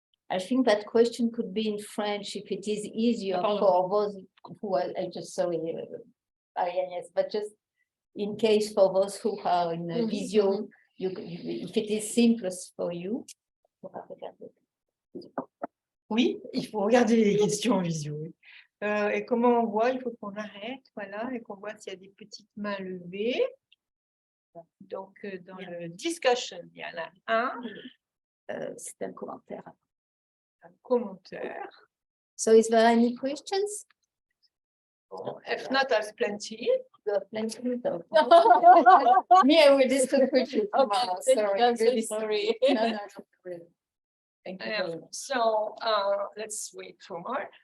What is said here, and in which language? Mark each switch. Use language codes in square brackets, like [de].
[en] I think that question could be in French if it is easier for those who are, but just in case for those who are in visio, if it is simplest for you. [fr] Oui, il faut regarder les questions en visio. Et comment on voit? Il faut qu'on arrête, voilà, et qu'on voit s'il y a des petites mains levées. Donc, dans le discussion, il y en a un. C'est un commentaire. un commentaire. [en] So is there any questions? [fr] Bon, [en] if not, there's plenty. Me, I will discuss with you tomorrow. Sorry, I'm so really sorry. No, really. Thank you very much. So let's wait for more.